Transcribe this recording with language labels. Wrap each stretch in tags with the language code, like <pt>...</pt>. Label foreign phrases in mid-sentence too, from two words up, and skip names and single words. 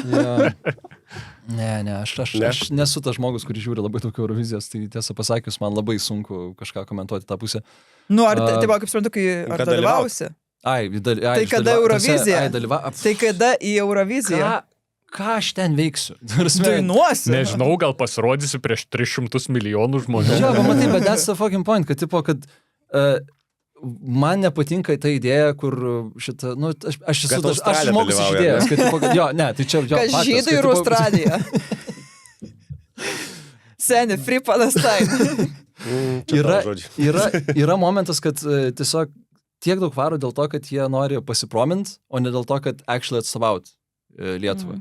<lt>Ne, aš nesu tas žmogus, kuris žiūri labai daug Eurovizijos, tai tiesą pasakius, man labai sunku kažką komentuoti tą pusę. Ar tai buvo, kaip suprantu, kai dalyvausi? Tai kada Eurovizija? Tai kada į Euroviziją? Ką aš ten veiksiu? Dainuosi? Nežinau, gal pasirodysiu prieš 300 milijonų žmonių. Jo, matai, bet</lt> <en>that's the fucking point,</en> <lt>kad tipo, kad man nepatinka ta idėja, kur šitą, aš žmogus iš idėjos, kad tipo, jo, ne, tai čia, kas žydai ir Australija.</lt> <en>Seni, Free Palestine.</en> <lt>Yra momentas, kad tiesiog tiek daug varo dėl to, kad jie nori pasipromint, o ne dėl to, kad actually atstovaut Lietuvą.</lt>